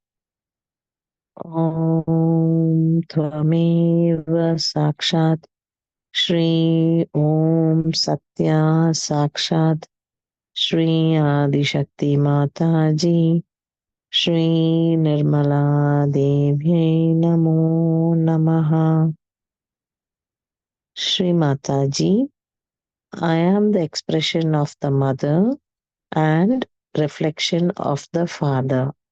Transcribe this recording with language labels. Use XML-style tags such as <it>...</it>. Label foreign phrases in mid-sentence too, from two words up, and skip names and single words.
<sa>ஓம் त्वमेव साक्षात् श्री ॐ सत्या साक्षात् श्री आदिशक्ति माताजी श्री निर्मला देव्यै नमो नमः.</sa> <en>Shri Mataji, I am the expression of the mother and reflection of the father.</en>